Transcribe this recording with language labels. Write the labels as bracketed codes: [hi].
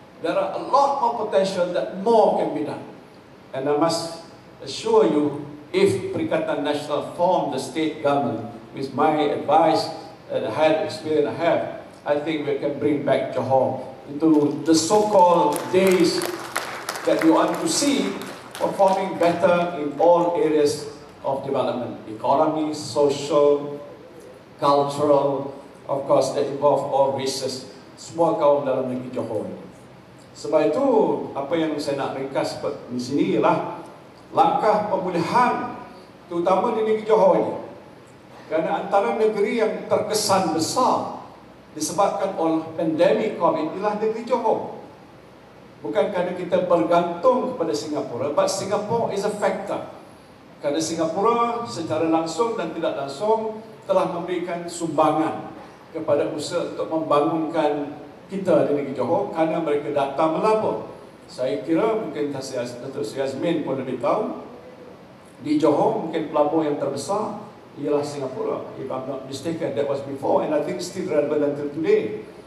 [en] There are a lot more potential that more can be done. And I must assure you, if Perikatan Nasional formed the state government, with my advice that I had, experience I have, I think we can bring back Johor into the so-called days that we want to see, performing better in all areas of development, economy, social, cultural, of course that involve all races, [ms] semua kaum dalam negeri Johor. Sebab itu, apa yang saya nak ringkas di sini ialah langkah pemulihan, terutama di negeri Johor ini. Kerana antara negeri yang terkesan besar disebabkan oleh pandemik COVID ialah negeri Johor. Bukan kerana kita bergantung kepada Singapura, [en] but Singapore is a factor. [ms] Kerana Singapura secara langsung dan tidak langsung telah memberikan sumbangan kepada usaha untuk membangunkan kita di negeri Johor, kerana mereka datang melabur. Saya kira mungkin Datuk Sri Azmin pun lebih tahu, di Johor mungkin pelabur yang terbesar ialah Singapura. [en] If I'm not mistaken, that was before, and I think still relevant until today.